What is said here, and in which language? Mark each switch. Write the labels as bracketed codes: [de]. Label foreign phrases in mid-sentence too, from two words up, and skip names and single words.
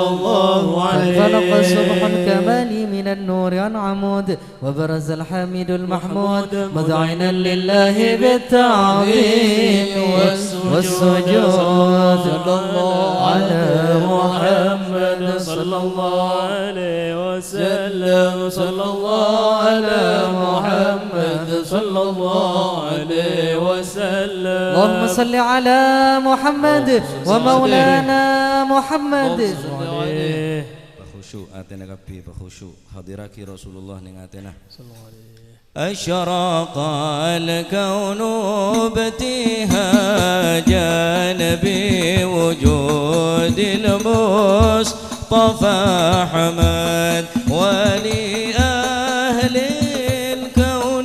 [ar] فانفلق صبح الكمال من النور عن عمود وبرز الحميد المحمود مذعنا لله بالتعظيم والسجود على محمد صلى الله عليه وسلم. صلى الله على محمد صلى الله عليه وسلم. اللهم صل على محمد ومولانا محمد. [jv] Khusyuk atena kabeh khusyuk hadiraki Rasulullah ning atena. [ar] أشرق الكون ابتهاجا بوجود المصطفى حمد ولأهل الكون